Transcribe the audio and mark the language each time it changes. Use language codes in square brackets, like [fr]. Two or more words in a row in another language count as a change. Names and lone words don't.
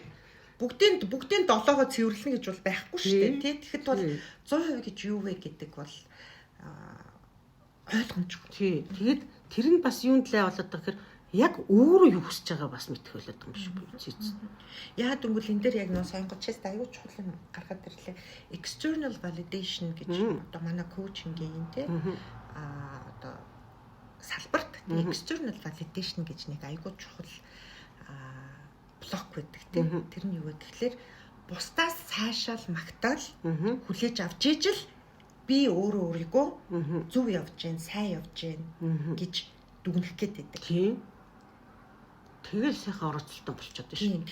[mn] Бүгдийн 7-оо цэвэрлэнэ гэж бол байхгүй шүү дээ. Тий. Тэгэхэд бол 100% гэж юу вэ гэдэг бол ойлгомжгүй. Тий. Тэгээд тэр нь бас юунд лээ болоод байгаа гэхээр яг өөрөө юу хүсэж байгаа бас мэдэх болоод байгаа юм шиг байна. Яа гэвэл энэ дээр яг нөө сонгож чест аюул чухал юм гаргаад ирлээ. [en] External validation [mn] гэж одоо манай коучингийн тий одоо салбарт [en] external validation [mn] гэж нэг аюул чухал блок байдаг тий. Тэр нь юу вэ гэхлээр бусдаас цаашаал магтаал хүлээж авч ижил би өөрийгөө зөв явж гин, сайн явж гин гэж дүгнэх гээд байдаг. Тийм. Тэгэл сайхан оролцолтой болчиход байна шүү.